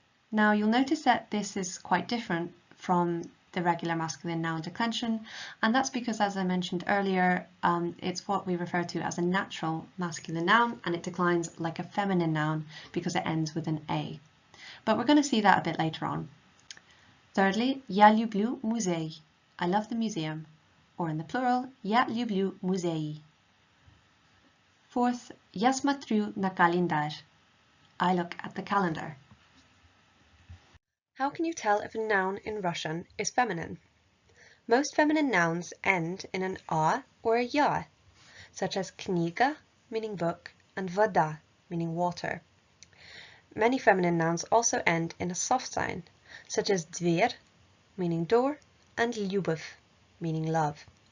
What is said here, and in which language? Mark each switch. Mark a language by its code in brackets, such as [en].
[en] Now you'll notice that this is quite different from the regular masculine noun declension, and that's because, as I mentioned earlier, it's what we refer to as a natural masculine noun, and it declines like a feminine noun because it ends with an A. But we're going to see that a bit later on. Thirdly, [ru] я люблю музей. [en] I love the museum. Or in the plural, [ru] я люблю музеи. [en] Fourth, [ru] я смотрю на календарь. [en] I look at the calendar. How can you tell if a noun in Russian is feminine? Most feminine nouns end in an a or a ya, such as kniga, meaning book, and voda, meaning water. Many feminine nouns also end in a soft sign, such as dver, meaning door, and lyubov, meaning love.